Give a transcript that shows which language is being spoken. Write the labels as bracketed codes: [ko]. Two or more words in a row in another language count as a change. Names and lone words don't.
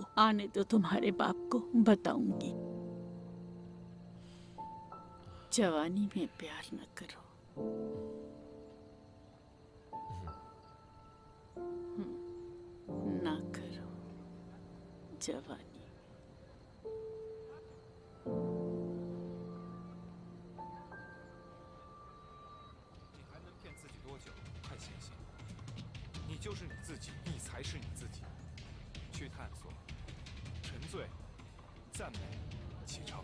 [hi] आने तो तुम्हारे बाप को बताऊंगी। जवानी में प्यार ना करो। ना करो जवानी। [zh] 就是你自己，你才是你自己。去探索、沉醉、赞美、启程。